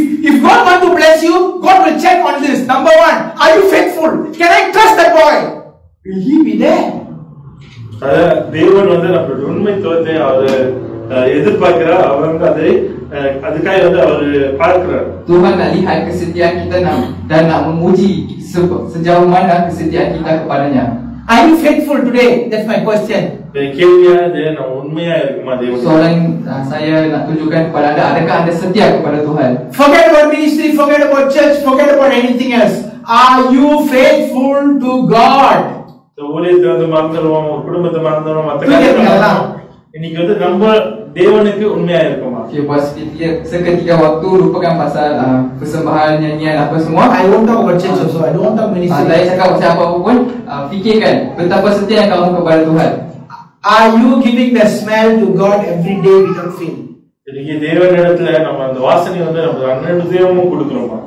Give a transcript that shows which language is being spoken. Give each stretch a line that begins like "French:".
English: If God want to bless you, God will check on this. Number one, are you faithful? Can I trust that boy? Will he be there?
Tamil: தேவன் வந்து நம்மளுடைய உண்மைத்துவத்தை அவர் எதிர்பார்க்கிறார். அவங்க அதை அதுக்காக வந்து அவர் பார்க்கிறார்.
Malay: Tuhan nak lihat kesetiaan kita dan nak memuji sejauh mana kesetiaan kita kepadanya.
English: Are you faithful today? That's my question.
Tamil: கேள்வியானது நம்ம உண்மையா இருக்குமா தேவன்?
Malay: Soalan saya nak tunjukkan kepada anda, adakah anda setia kepada Tuhan?
English: Forget about ministry, forget about church, forget about anything else. Are you faithful to God?
Tamil: ஊழியத்தை வந்து மறந்துடுவோம், குடும்பத்தை மறந்துடுவோம், மற்ற காரியங்கள். இன்னைக்கு வந்து நம்ம தேவனுக்கு உண்மையா இருக்குமா?
Malay: Okay, buat seketika waktu lupakan pasal persembahan, nyanyian apa semua.
English: I won't talk about church also. I don't want to talk ministry.
Malay: Saya cakap pasal apa pun, fikirkan betapa setia kamu kepada Tuhan.
English: Are you giving the smell to God every day without fail?
Tamil: இன்னைக்கு தேவனிடத்துல நம்ம அந்த வாசனை வந்து நம்ம அன்னதேவமும் கொடுக்கிறோமா?